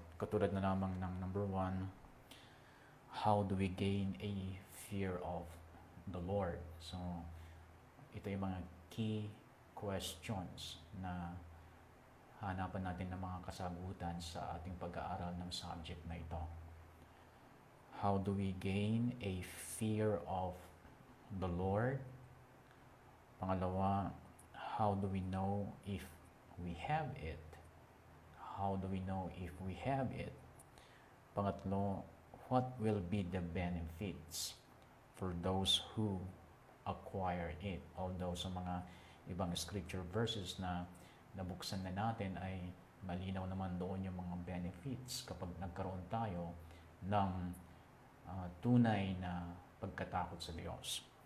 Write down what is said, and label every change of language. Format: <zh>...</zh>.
<tl>Katulad na lamang ng</tl> <en>number 1, how do we gain a fear of the Lord?</en> <tl>So, ito yung mga key questions na hanapan natin ng mga kasagutan sa ating pag-aaral ng subject na ito.</tl> <en>How do we gain a fear of the Lord?</en> <tl>Pangalawa,</tl> <en>how do we know if we have it? How do we know if we have it?</en> <tl>Pangatlo,</tl> <en>what will be the benefits for those who acquire it?</en> <tl>Although sa mga ibang scripture verses na nabuksan na natin ay malinaw naman doon yung mga benefits kapag nagkaroon tayo ng tunay na pagkatakot sa Diyos.</tl>